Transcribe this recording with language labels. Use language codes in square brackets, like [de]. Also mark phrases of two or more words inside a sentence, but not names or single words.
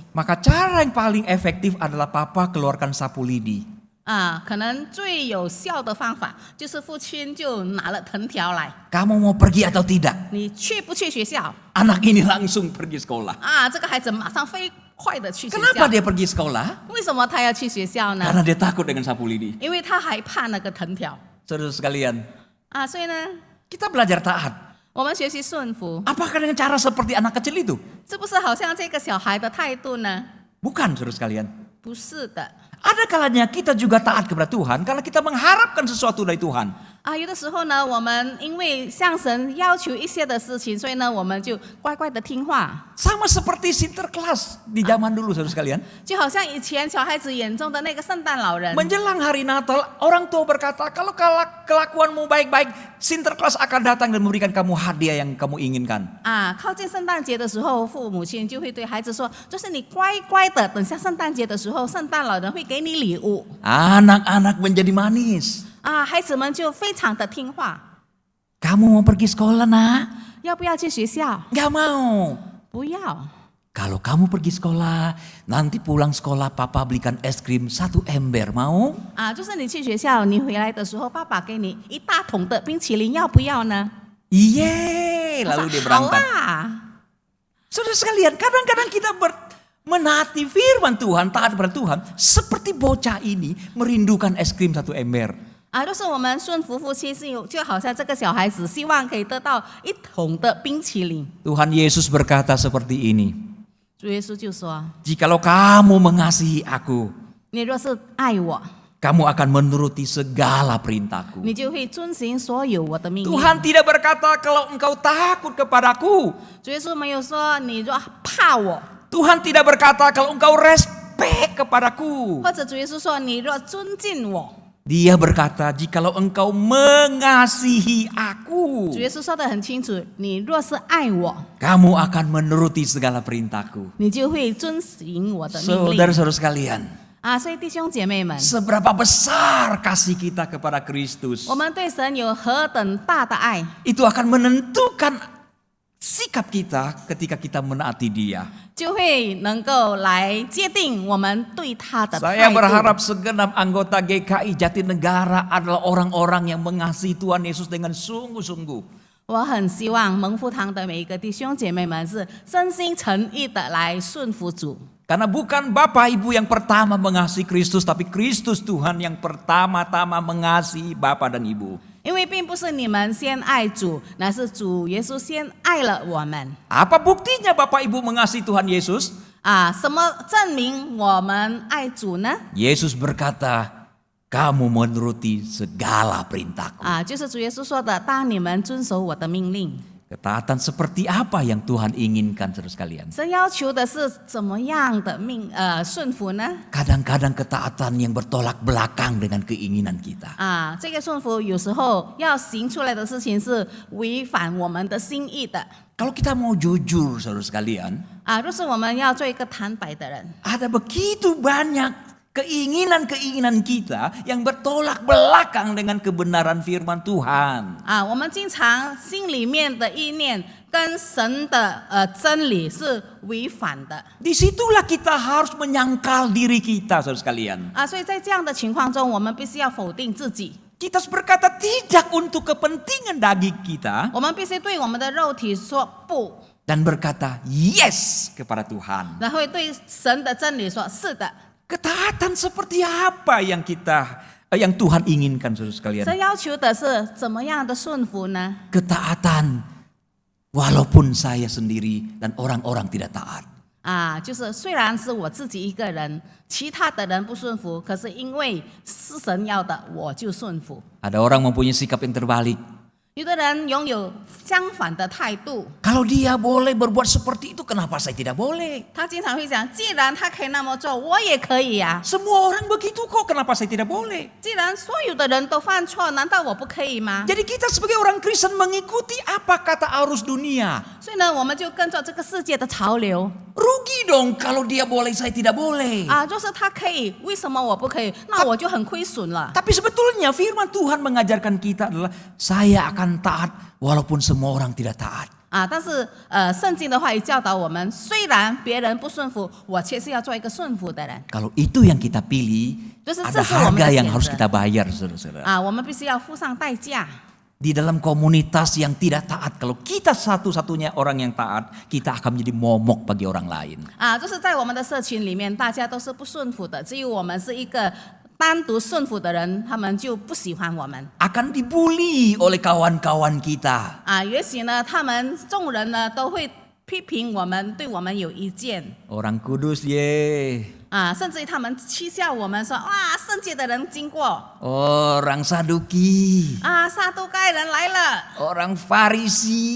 [id] Maka cara yang paling efektif adalah papa keluarkan sapu lidi. [zh] 可能最有效的方法就是父亲就拿了藤条来， [id] Kamu mau pergi atau tidak? [zh] 你去不去学校？ [id] Anak ini langsung pergi sekolah. [zh] 这个孩子马上飞快的去学校。 [id] Kenapa dia pergi sekolah? [zh] 为什么他要去学校呢？ [id] Karena dia takut dengan sapu lidi. [zh] 因为他害怕那个藤条。 [id] Saudara sekalian, [zh] 所以呢， [id] kita belajar taat. [zh] 我们学习顺服， [id] Apakah dengan cara seperti anak kecil itu? [zh] 是不是好像这个小孩的态度呢？ [id] Bukan, saudara sekalian. [zh] 不是的。 [id] Ada kalanya kita juga taat kepada Tuhan karena kita mengharapkan sesuatu dari Tuhan. [zh] 有的时候呢，我们因为向神要求一些的事情，所以呢，我们就乖乖的听话。 [id] Sama seperti Sinterklas di zaman dulu, saudara sekalian. [zh] 就好像以前小孩子眼中的那个圣诞老人。 [id] Menjelang hari Natal, orang tua berkata, kalau kelakuanmu baik-baik, Sinterklas akan datang dan memberikan kamu hadiah yang kamu inginkan. [zh] 靠近圣诞节的时候，父母亲就会对孩子说：“就是你乖乖的，等下圣诞节的时候，圣诞老人会给你礼物。” [id] Anak-anak menjadi manis. [zh] 孩子们就非常的听话。 [id] Kamu mau pergi sekolah, nak? [zh] 要不要去学校？ [id] Gak mau. [zh] 不要。 [id] Kalau kamu pergi sekolah, nanti pulang sekolah papa belikan es krim 1 ember, mau? [zh] 就是你去学校，你回来的时候，爸爸给你一大桶的冰淇淋，要不要呢？ [id] Iye, lalu dia berangkat. [zh] 好啊。 [id] Saudara sekalian, kadang-kadang kita menaati firman Tuhan, taat kepada Tuhan, seperti bocah ini merindukan es krim 1 ember. [zh] 就是我们顺服父亲，就好像这个小孩子希望可以得到一桶的冰淇淋。 [id] Tuhan Yesus berkata seperti ini. [zh] 主耶稣就说 [id] Jikalau kamu mengasihi aku, [zh] 你若是爱我， [id] kamu akan menuruti segala perintahku. [zh] 你就会遵行所有我的命令。 [id] Tuhan tidak berkata kalau engkau takut kepadaku. [zh] 主耶稣没有说你若怕我， [id] Tuhan tidak berkata kalau engkau respect kepadaku. [zh] 或者主耶稣说你若尊敬我。 [id] Dia berkata jikalau engkau mengasihi aku, [zh] 主耶稣说得很清楚，你若是爱我， [id] kamu akan menuruti segala perintahku. [zh] 你就会遵行我的命令。 [id] Saudara-saudara sekalian, [zh] 所以弟兄姐妹们， [id] seberapa besar kasih kita kepada Kristus, [zh] 我们对神有何等大的爱， [id] itu akan menentukan sikap kita ketika kita menaati Dia. [zh] 就会能够来界定我们对他的态 [id] Saya [zh] 度。 [id] berharap segenap anggota GKI Jatinegara adalah orang-orang yang mengasihi Tuhan Yesus dengan sungguh-sungguh. [zh] 我很希望蒙福堂的每一个弟兄姐妹们是真心诚意的来顺服主。 [id] Karena bukan Bapak Ibu yang pertama mengasihi Kristus, tapi Kristus Tuhan yang pertama-tama mengasihi Bapak dan Ibu. [zh] 因为并不是你们先爱主，乃是主耶稣先爱了我们。 [id] Apa buktinya Bapak Ibu mengasihi Tuhan Yesus? [zh] 什么证明我们爱主呢？ [id] Yesus berkata, kamu menuruti segala perintahku. [zh] 就是主耶稣说的：“当你们遵守我的命令。” [id] Ketaatan seperti apa yang Tuhan inginkan, saudara sekalian? [zh] 神要求的是怎么样的顺服呢？ [id] Kadang-kadang ketaatan yang bertolak belakang dengan keinginan kita. [zh] 这个顺服有时候要行出来的事情是违反我们的心意的。 [id] Kalau kita mau jujur, saudara sekalian, [zh] 若是我们要做一个坦白的人， [id] ada begitu banyak keinginan-keinginan kita yang bertolak belakang dengan kebenaran firman Tuhan. [zh] 我们经常心里面的意念跟神的真理是违反的。 [id] Disitulah kita harus menyangkal diri kita, saudara sekalian. [zh] 所以在这样的情况中，我们必须要否定自己。 [id] Kita harus berkata tidak untuk kepentingan daging kita [zh] 我们必须对我们的肉体说不， [id] dan berkata yes kepada Tuhan. [zh] 然后对神的真理说是的。 [id] Ketaatan seperti apa yang Tuhan inginkan, saudara sekalian? [zh] 神要求的是怎么样的顺服呢？ [id] Ketaatan walaupun saya sendiri dan orang-orang tidak taat. [zh] 就是虽然是我自己一个人，其他的人不顺服，可是因为是神要的，我就顺服。 [id] Ada orang mempunyai sikap yang terbalik. [zh] 有的人拥有相反的态度， [id] Kalau dia boleh berbuat seperti itu, kenapa saya tidak boleh? [zh] 他经常会讲：既然他可以那么做，我也可以呀、 [id] Semua orang begitu kok, kenapa saya tidak boleh? [zh] 既然所有的人都犯错，难道我不可以吗？ [id] Jadi kita sebagai orang Kristen mengikuti apa kata arus dunia. [zh] 所以呢，我们就跟着这个世界的潮流 [id] Rugi dong kalau dia boleh, saya tidak boleh. [zh] 若是他可以，为什么我不可以？那我就很亏损了。 [id] Tapi sebetulnya firman Tuhan mengajarkan kita adalah saya akan taat walaupun semua orang tidak taat. [zh] 但是圣经的话语教导我们，虽然别人不顺服，我却是要做一个顺服的人。 [id] Kalau itu yang kita pilih, Terus ada sesuai harga dengan yang harus kesenangan. kita bayar, saudara-saudara. [zh] 我们必须要付上代价。 [id] Di dalam komunitas yang tidak taat, kalau kita satu-satunya orang yang taat, kita akan menjadi momok bagi orang lain. [zh] 就是在我们的社群里面，大家都是不顺服的，只有我们是一个单独顺服的人，他们就不喜欢我们。 [id] Akan dibully oleh kawan-kawan kita. [zh] 也许呢，他们众人呢都会批评我们，对我们有意见。 [id] Orang kudus ye. [zh] 甚至于他们讥笑我们说：“哇，圣洁的人经过。” [id] Orang Saduki. [zh] 撒都该人来了， [id] Orang Farisi.